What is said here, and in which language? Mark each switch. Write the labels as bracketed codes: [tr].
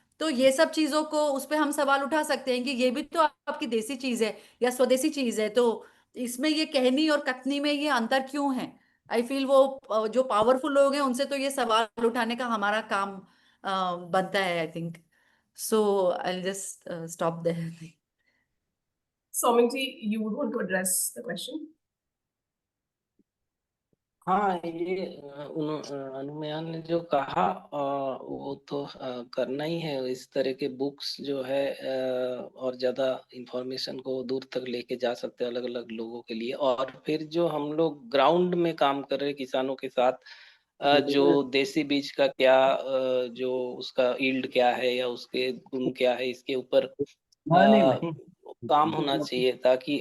[hi] तो ये सब चीजों को उस पे हम सवाल उठा सकते हैं कि ये भी तो आपकी देसी चीज है या स्वदेशी चीज है, तो इसमें ये कहनी और कथनी में ये अंतर क्यों है? [en] I feel [hi] वो जो पावरफुल लोग हैं उनसे तो ये सवाल उठाने का हमारा काम बनता है, [en] I think. So I just stop there. Soumik ji, you would want to address the question? [hi] हाँ, ये अनुमयान ने जो कहा वो तो करना ही है। इस तरह के बुक्स जो है और ज्यादा इंफॉर्मेशन को दूर तक लेके जा सकते हैं अलग अलग लोगों के लिए। और फिर जो हम लोग ग्राउंड में काम कर रहे हैं किसानों के साथ, जो देसी बीज का क्या जो उसका यील्ड क्या है या उसके गुण क्या है, इसके ऊपर काम होना चाहिए ताकि।